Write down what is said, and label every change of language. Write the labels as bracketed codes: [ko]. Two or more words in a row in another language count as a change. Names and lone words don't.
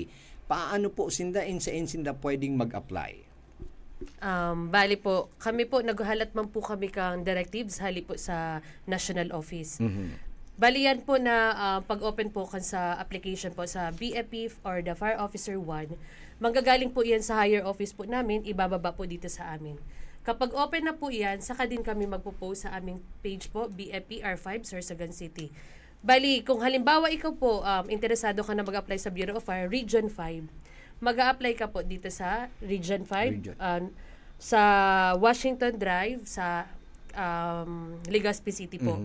[tl] Paano po sinda pwedeng mag-apply? [bik] Bali po, kami po, naghalat man po kami kang directives hali po sa national office. Bali yan po na pag-open po kan sa application po sa BFP or the Fire Officer 1, [tl] manggagaling po yan sa higher office po namin, ibababa po dito sa amin. Kapag open na po yan, saka din kami magpo-post sa aming page po, BFP R5, Sorsogon City. Bali, kung halimbawa ikaw po, interesado ka na mag-apply sa Bureau of Fire, Region 5, mag-a-apply ka po dito sa Region 5, sa Washington Drive, sa Legazpi City po.